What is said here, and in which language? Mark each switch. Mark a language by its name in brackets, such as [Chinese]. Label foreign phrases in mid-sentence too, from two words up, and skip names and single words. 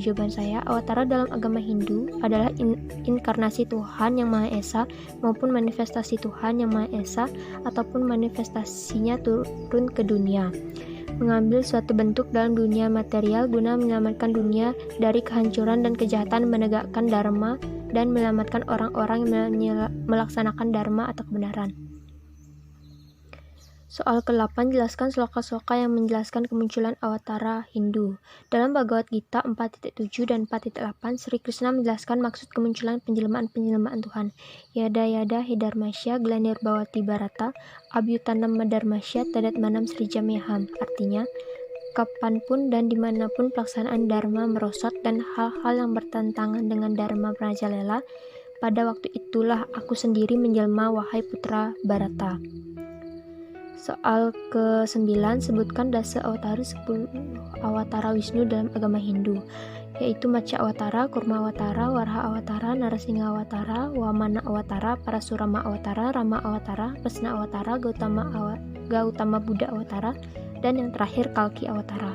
[Indonesian] Jawaban saya, awatara dalam agama Hindu adalah inkarnasi Tuhan Yang Maha Esa maupun manifestasi Tuhan Yang Maha Esa ataupun manifestasinya turun ke dunia, mengambil suatu bentuk dalam dunia material guna menyelamatkan dunia dari kehancuran dan kejahatan, menegakkan dharma, dan menyelamatkan orang-orang yang melaksanakan dharma atau kebenaran. Soal ke-8, jelaskan sloka-sloka yang menjelaskan kemunculan awatara Hindu. Dalam Bhagavad Gita 4.7 dan 4.8, Sri Krishna menjelaskan maksud kemunculan penjelmaan-penjelmaan Tuhan. [Sanskrit] Yada yada hidarmasya glanirbawati barata abhyutanam madarmasya tadatmanam srijamyaham. [Indonesian] Artinya, kapanpun dan dimanapun pelaksanaan dharma merosot dan hal-hal yang bertentangan dengan dharma merajalela, pada waktu itulah aku sendiri menjelma, wahai putra Bharata. Soal ke-9, sebutkan dasa awatara 10 awatara Wisnu dalam agama Hindu, yaitu Matsya Awatara, Kurma Awatara, Waraha Awatara, Narasingha Awatara, Wamana Awatara, Parasurama Awatara, Rama Awatara, Pesna Awatara, Gautama Buddha Awatara, dan yang terakhir Kalki Awatara.